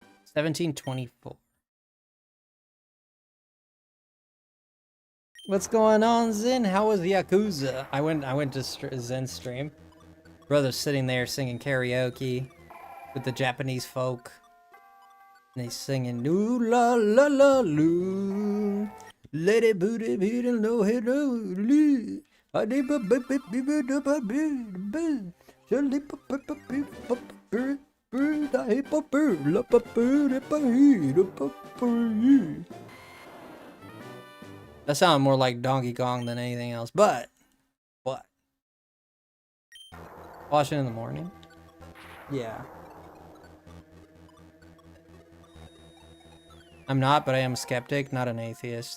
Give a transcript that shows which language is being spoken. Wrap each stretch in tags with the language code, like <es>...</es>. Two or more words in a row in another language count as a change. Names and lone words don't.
<en>1724. What's going on, Zen? How was Yakuza? I went to Zen's stream. Brother's sitting there singing karaoke with the Japanese folk. And he's singing "Ooh la la la loo, lady booty booty no head no. I did ba ba ba ba ba ba ba ba. Surely ba ba ba ba ba ba. Bird, I hate a bird, la ba bird, if I hear a bird. That sounded more like Donkey Kong than anything else, but what? Watch it in the morning? Yeah. I'm not, but I am a skeptic, not an atheist.</en>